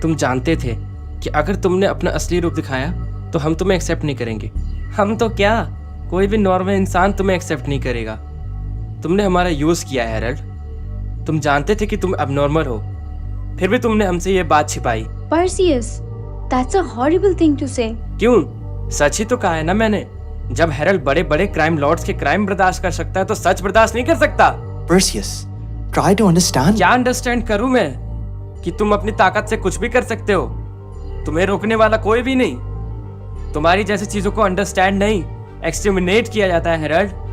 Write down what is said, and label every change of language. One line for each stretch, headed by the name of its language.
Hindi: तुम जानते थे कि अगर तुमने अपना असली रूप दिखाया तो हम तुम्हें एक्सेप्ट नहीं करेंगे। हम तो क्या, कोई भी नॉर्मल इंसान तुम्हें एक्सेप्ट नहीं करेगा। तुमने हमारा यूज किया है हैरल्ड। तुम जानते थे कि तुम अबनॉर्मल हो, फिर भी तुमने हमसे ये बात छिपाई।
English: Perseus, that's a horrible thing to say.
Hindi: क्यों? सच ही तो कहा है ना मैंने। जब हैरल्ड बड़े बड़े क्राइम लॉर्ड्स के क्राइम बर्दाश्त कर सकता है तो सच बर्दाश्त नहीं कर सकता।
English: Perseus, try to understand.
Hindi: क्या अंडरस्टैंड करूं मैं कि तुम अपनी ताकत से कुछ भी कर सकते हो? तुम्हें रोकने वाला कोई भी नहीं। तुम्हारी जैसी चीजों को अंडरस्टैंड नहीं, एक्सटर्मिनेट किया जाता है हैरल्ड।